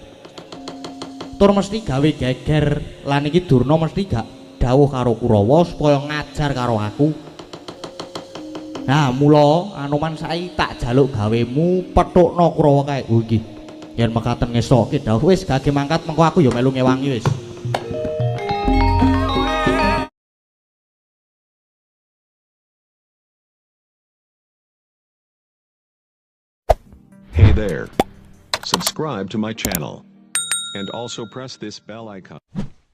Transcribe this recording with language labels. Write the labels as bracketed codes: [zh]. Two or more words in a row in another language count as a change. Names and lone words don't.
[jv] Tur mesti gawe geger lan iki Durna mesti gak dawuh karo Kurawa supaya ngajar karo aku. Nah, mula Anoman saiki tak jaluk gawemu pethukna Kurawa kae. Oh nggih. Yen mekaten ngesoke dawuh wis gage mangkat mengko aku ya melu ngewangi wis. [en] Hey there. Subscribe to my channel. And also press this bell icon.